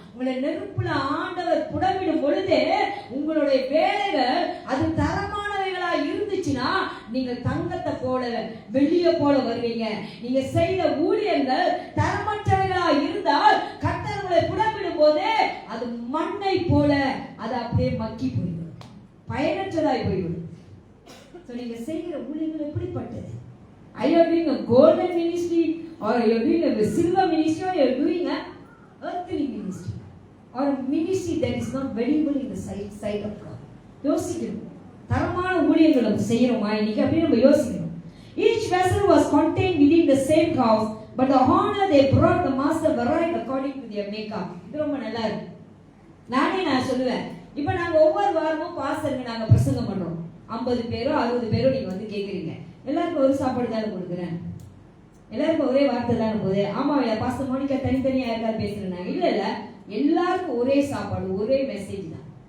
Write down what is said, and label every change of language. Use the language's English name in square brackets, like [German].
[Tamil] உங்களை நெருப்புல ஆண்டவர் புடமிடும் பொழுது உங்களுடைய வேலைகள் அது தரமானவைகளா இருந்துச்சுன்னா நீங்க தங்கத்தை போல வெள்ளிய போல வருவீங்க. நீங்க செய்த ஊழியங்கள் தரமற்றவைகளா இருந்தால் கர்த்தர் உங்களை புடமிடும் போது அது மண்ணை போல அது அப்படியே மக்கி போய்விடும், பயனற்றதாய் போய்விடும். நீங்க செய்கிற ஊழியங்கள் எப்படிப்பட்டது? [English] Are you doing a golden ministry or are you doing a silver ministry or you are doing a earthly ministry or a ministry that is not valuable in the sight of God? [Tamil] யோசிக்கணும். தரமான ஊழியங்கள் நம்ம செய்யறோமா இன்னைக்கு அப்படி நம்ம யோசிக்கணும். [English] Each vessel was contained within the same house, but the honor they brought the master varied according to their makeup. [Tamil] இது ரொம்ப நல்லா இருக்கு. நான் சொல்லுவேன், இப்போ நாங்க ஒவ்வொரு வாரமும் பாஸ்டருக்கு நாங்க பிரசங்கம் பண்றோம். 50 பேரோ 60 பேரோ நீங்க கேக்குறீங்க. எல்லாருக்கும் ஒரு சாப்பாடு தானே கொடுக்குறேன், எல்லாருக்கும் ஒரே வார்த்தை தானே போகுது. ஆமா பாஸ்டர் மோனிகா தனித்தனியா யாருக்காவது பேசுறாங்க? இல்ல எல்லாருக்கும் ஒரே சாப்பாடு, ஒரே மெசேஜ் தான்.